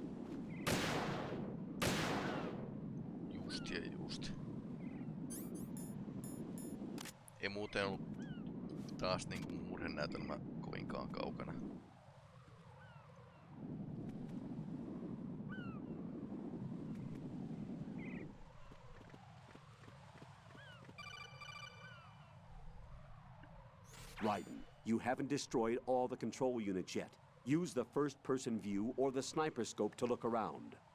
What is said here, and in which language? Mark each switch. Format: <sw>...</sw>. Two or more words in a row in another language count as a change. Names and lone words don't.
<fi>Just ja just. muuten ollut taas niinku murhenäytelmä kovinkaan kaukana.</fi> <en>Raiden, you haven't destroyed all the control units yet. Use the first-person view or the sniper scope to look around.</en>